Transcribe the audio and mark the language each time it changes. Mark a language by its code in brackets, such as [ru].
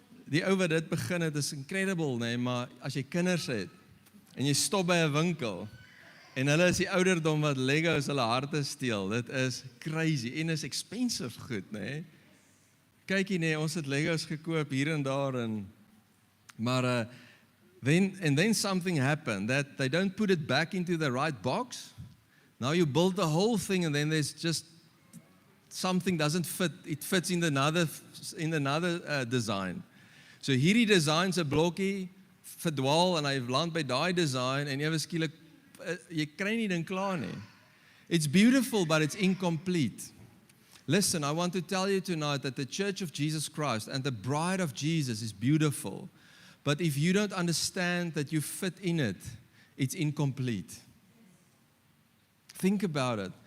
[af] Die ou wat dit begin het is incredible, nee, maar as jy kinders het en jy stop by 'n winkel en hulle is die ouderdom wat Legos hulle harte steel, dit is crazy en is expensive goed, nee. Kykie nee, ons het Legos gekoop hier en daar maar [en] Then something happened that they don't put it back into the right box. Now you build the whole thing and then there's just something doesn't fit. It fits in another design. [af] So hierdie designs 'n blokkie verdwaal en hy land by daai design en ewe skielik jy kry nie ding klaar nie. [en] It's beautiful but it's incomplete. Listen, I want to tell you tonight that the Church of Jesus Christ and the bride of Jesus is beautiful. But if you don't understand that you fit in it, it's incomplete. Think about it.